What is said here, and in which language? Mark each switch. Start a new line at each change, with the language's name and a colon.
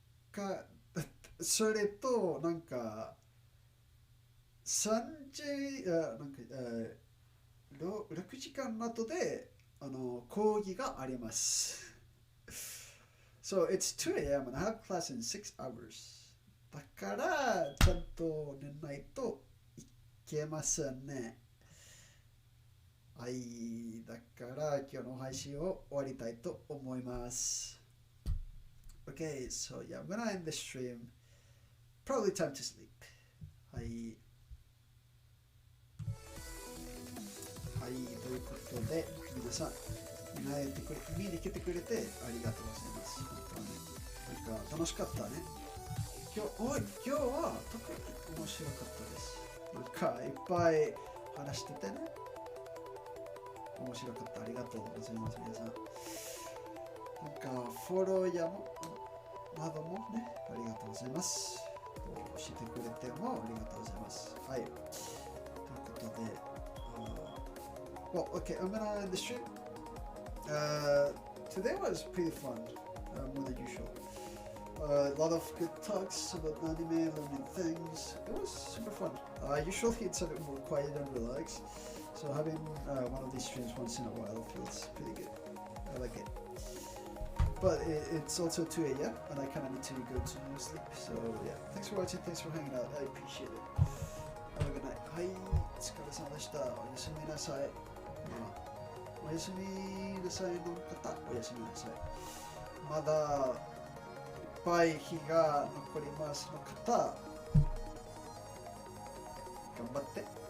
Japanese: か、それと、なんか、3時、なんか、6時間後で、講義があります。
English: So it's 2 a.m. and I have class in 6 hours.
Japanese: だから、ちゃんと寝ないといけませんね。はい。だから、今日の配信を終わりたいと思います。
English: Okay, so yeah, I'm gonna end the stream. Probably time to sleep. はい。
Japanese: はい、ということで、皆さん、見に来てくれてありがとうございます。本当ね、なんか楽しかったね。今日は特に面白かったです。なんかいっぱい話しててね。面白かった。ありがとうございます、皆さん。なんかフォローやもなどもね、ありがとうございます。教えてくれてもありがとうございます。はい。ということで、
English: well, okay, I'm gonna end the stream. Today was pretty fun, more than usual. A lot of good talks about anime, learning things. It was super fun. Usually it's a bit more quiet and relaxed, so having one of these streams once in a while feels pretty good. I like it. But it's also 2 a.m. and I kind of need to go to sleep. So yeah, thanks for watching, thanks for hanging out. I appreciate it. Have a good night.
Japanese: はい、お疲れ様でした。おやすみなさい。おやすみなさいの方、おやすみなさい。まだいっぱい日が残りますの方、頑張って。